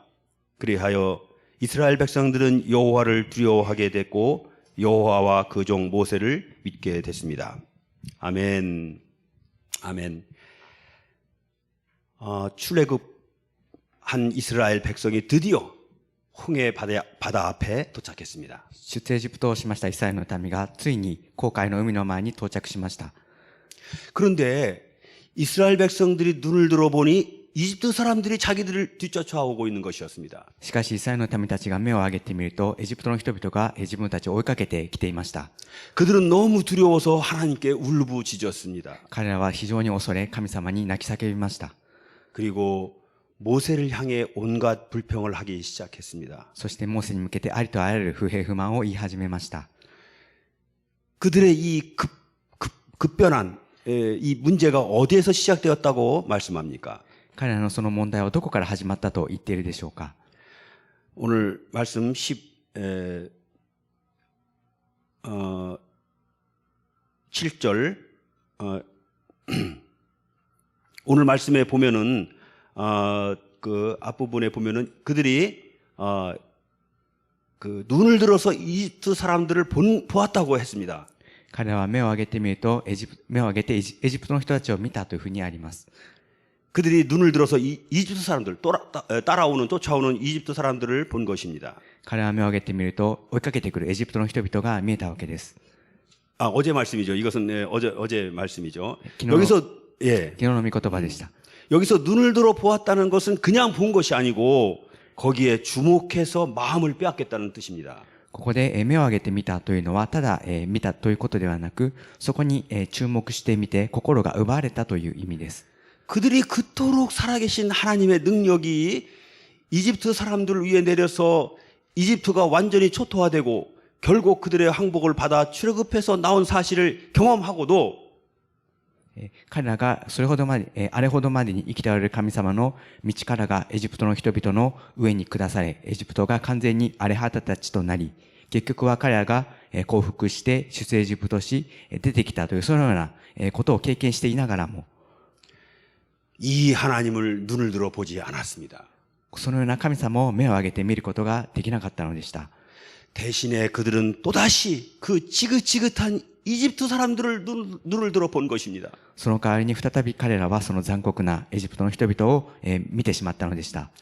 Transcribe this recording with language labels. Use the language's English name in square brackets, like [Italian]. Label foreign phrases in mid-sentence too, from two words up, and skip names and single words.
[Korean] 그리하여 이스라엘 백성들은 여호와를 두려워하게 됐고 여호와와 그 종 모세를 믿게 됐습니다. 아멘. 아멘. 출애굽한 이스라엘 백성이 드디어 홍해 바다 앞에 도착했습니다. [Japanese] 出エジプトをしましたイスラエルの民がついに紅海の海の前に到着しました。 [Korean] 그런데 이스라엘 백성들이 눈을 들어보니 이집트 사람들이 자기들을 뒤쫓아오고 있는 것이었습니다. [Japanese] しかしイスラエルの民たちが目を上げてみるとエジプトの人々が自分たちを追いかけてきていました。 [Korean] 그들은 너무 두려워서 하나님께 울부짖었습니다. [Japanese] 彼らは非常に恐れ神様に泣き叫びました。 [Korean] 그리고 모세를 향해 온갖 불평을 하기 시작했습니다. [Japanese] そしてモーセに向けてありとあらゆる不平不満を言い始めました。 [Korean] 그들의 이 급변한 이 문제가 어디에서 시작되었다고 말씀합니까? [Japanese] 彼らのその問題はどこから始まったと言っているでしょうか。 [Korean] 오늘 말씀 7절 오늘 말씀에 보면은 그 앞부분에 보면은 그들이 그 눈을 들어서 이집트 사람들을 보았다고 했습니다. [Japanese] 彼らは目を上げてみると目を上げてエジプトの人たちを見たというふうにあります。 [Korean] 그들이 눈을 들어서 이집트 사람들 따라오는 쫓아오는 이집트 사람들을 본 것입니다. [Japanese] 彼らは目を上げてみると追いかけてくるエジプトの人々が見えたわけです。 [Korean] 어제 말씀이죠. 이것은 어제 말씀이죠. 기노- 여기서 [Japanese] 昨日の御言葉でした。 [Korean] 여기서 눈을 들어 보았다는 것은 그냥 본 것이 아니고 거기에 주목해서 마음을 빼앗겠다는 뜻입니다. [Japanese] ここで目を上げてみたというのはただ見たということではなく、そこに注目してみて心が奪われたという意味です。 [Korean] 그들이 그토록 살아계신 하나님의 능력이 이집트 사람들을 위해 내려서 이집트가 완전히 초토화되고 결국 그들의 항복을 받아 출애굽해서 나온 사실을 경험하고도 [Japanese] 彼らがそれほどまで、あれほどまでに生きておられる神様の道からがエジプトの人々の上に下され、エジプトが完全に荒れ果てた地となり、結局は彼らが降伏して出エジプトし出てきたというそのようなことを経験していながらも、 [Korean] 이 하나님을 눈을 들어 보지 않았습니다. [Japanese] そのような神様を目を上げて見ることができなかったのでした。 [Korean] 대신에 그들은 또다시 그 지긋지긋한 이집트 사람들을 눈을 들어 본 것입니다. [Japanese] その代わりに再び彼らはその残酷なエジプトの人々を見てしまったのでした。